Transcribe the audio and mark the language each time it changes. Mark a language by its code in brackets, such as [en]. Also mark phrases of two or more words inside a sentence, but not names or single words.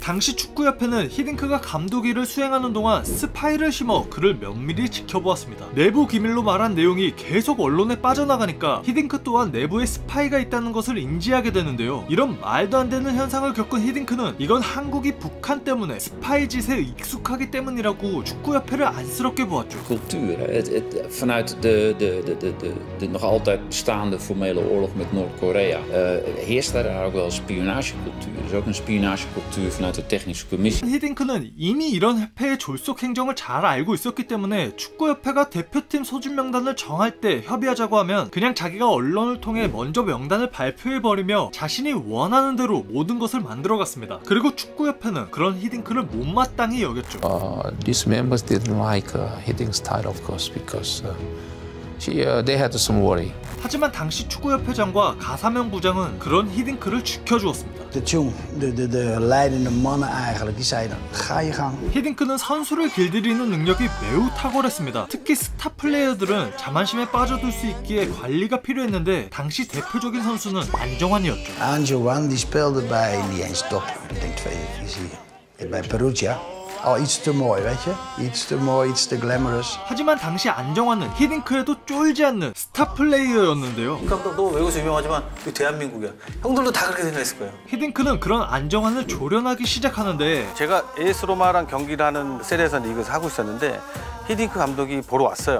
[ko] 당시 축구협회는 히딩크가 감독 일을 수행하는 동안 스파이를 심어 그를 면밀히 지켜보았습니다. 내부 기밀로 말한 내용이 계속 언론에 빠져나가니까 히딩크 또한 내부에 스파이가 있다는 것을 인지하게 되는데요. 이런 말도 안 되는 현상을 겪은 히딩크는 이건 한국이 북한 때문에 스파이 짓에 익숙하기 때문이라고 축구협회를 안쓰럽게 보았죠. [nl] Cultuur, vanuit de nog altijd bestaande formele oorlog met Noord-Korea heerst daar ook wel spionagecultuur. Dus ook een spionagecultuur vanuit de technische commissie. [ko] 히딩크는 이미 이런 협회의 졸속 행정을 잘 알고 있었기 때문에 축구협회가 대표팀 소집 명단을 정할 때 협의하자고 하면 그냥 자기가 언론을 통해 먼저 명단을 발표해버리며 자신이 원하는 대로 모든 것을 만들어갔습니다. 그리고 축구협회는 그런 히딩크를 못마땅히 여겼죠. [en] These members didn't like Hiddink style, of course, because They had some worry. [ko] 하지만 당시 축구협회장과 가사명 부장은 그런 히딩크를 지켜주었습니다. [nl] De leidende mannen eigenlijk, die zeiden, ga je gang. [ko] 히딩크는 선수를 길들이는 능력이 매우 탁월했습니다. 특히 스타 플레이어들은 자만심에 빠져들 수 있기에 관리가 필요했는데 당시 대표적인 선수는 안정환이었죠. [nl] Anjohan die speelde bij niet eens top. Ik denk tweede divisie. Bij Perugia. Iets te mooi, weet je? Iets te mooi, iets te glamorous. [ko] 하지만 당시 안정환은 히딩크에도 쫄지 않는 스타 플레이어였는데요. 감독도 외국에서 유명하지만 대한민국이야. 형들도 다 그렇게 생각했을 거예요. 히딩크는 그런 안정환을 조련하기 시작하는데 제가 AS 로마랑 경기를 하는 세리에서 리그에서 하고 있었는데 히딩크 감독이 보러 왔어요.